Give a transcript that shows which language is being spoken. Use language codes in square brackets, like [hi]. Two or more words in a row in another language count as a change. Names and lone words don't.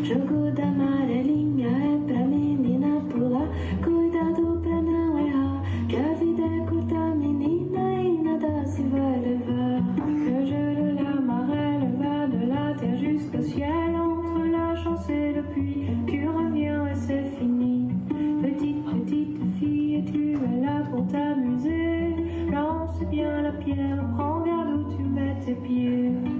[pt] Jogo da amarelinha é pra menina pular. Cuidado pra não errar, que a vida é curta, menina, e nada se vai levar. [fr] Le jeu de l'amarelle va de la terre jusqu'au ciel. Entre la chance et le puits, tu reviens et c'est fini. Petite fille, tu es là pour t'amuser. Lance bien la pierre, prends garde où tu mets tes pieds.